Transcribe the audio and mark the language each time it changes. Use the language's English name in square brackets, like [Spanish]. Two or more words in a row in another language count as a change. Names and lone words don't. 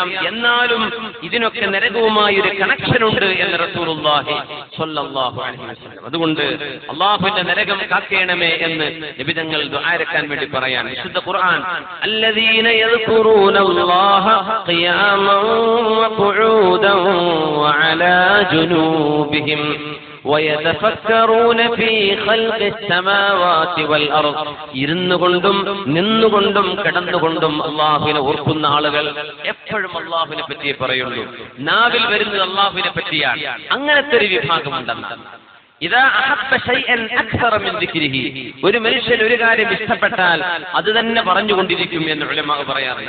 [Malayalam] എന്നാലും ഇതിനൊക്കെ നരകവുമായി ഒരു കണക്ഷൻ ഉണ്ട് എന്ന് [Arabic] رسول الله صلى الله عليه وسلم. [Malayalam] അതുകൊണ്ട് അല്ലാഹുവിന്റെ നരകം കാക്കേണമേ എന്ന് നബി തങ്ങൾ ദുആരക്കാൻ വേണ്ടി പറയാൻ. വിശുദ്ധ ഖുർആൻ [Arabic] الذين يذكرون الله قياما وقعودا وعلى جنوبهم وَيَتَفَكَّرُونَ فِي خَلْقِ السَّمَاوَاتِ وَالْأَرْضِ. [Malayalam] ഇരുന്നുകൊണ്ടും നിന്നുകൊണ്ടും കിടന്നുകൊണ്ടും അല്ലാഹുവിനെ ഓർക്കുന്ന ആളുകൾ എപ്പോഴും അല്ലാഹുവിനെ പറ്റിയേ പറയുള്ളൂ. നാവിൽ വരുന്നത് അല്ലാഹുവിനെ പറ്റിയാണ്. അങ്ങനത്തെ ഒരു വിഭാഗമുണ്ടെന്നാണ്. [Arabic] إذا أحب شيئا أكثر من ذكره. [Malayalam] ഒരു മനുഷ്യൻ ഒരു കാര്യം ഇഷ്ടപ്പെട്ടാൽ അത് തന്നെ പറഞ്ഞുകൊണ്ടിരിക്കും എന്ന് ഉലമാ പറയാറുണ്ട്.